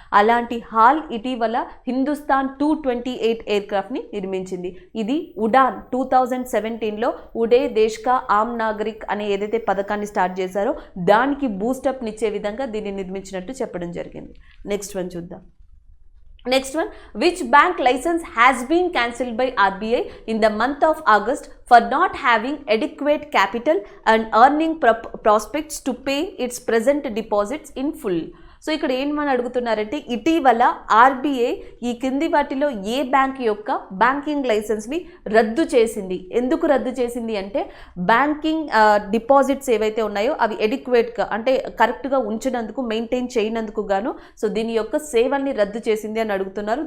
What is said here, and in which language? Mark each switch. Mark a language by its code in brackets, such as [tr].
[te] అలాంటి హాల్ ఇటీవల హిందుస్థాన్ 228 ఎయిర్క్రాఫ్ట్ని నిర్మించింది. ఇది ఉడాన్ 2017లో ఉడే దేశ్ కా ఆమ్ నాగరిక్ అనే ఏదైతే పథకాన్ని స్టార్ట్ చేశారో దానికి బూస్టప్నిచ్చే విధంగా దీన్ని నిర్మించినట్టు చెప్పడం జరిగింది. నెక్స్ట్ వన్ చూద్దాం. [en] Next one, which bank license has been cancelled by RBI in the month of August for not having adequate capital and earning prospects to pay its present deposits in full? [te] So ఇక్కడ ఏమని అడుగుతున్నారంటే ఇటీవల RBI ఈ కింది వాటిలో ఏ bank యొక్క banking లైసెన్స్ని రద్దు చేసింది. ఎందుకు రద్దు చేసింది అంటే బ్యాంకింగ్ డిపాజిట్స్ ఏవైతే ఉన్నాయో అవి ఎడిక్వేట్గా అంటే కరెక్ట్గా ఉంచినందుకు, మెయింటైన్ చేయనందుకు గాను సో దీని యొక్క సేవల్ని రద్దు చేసింది అని అడుగుతున్నారు.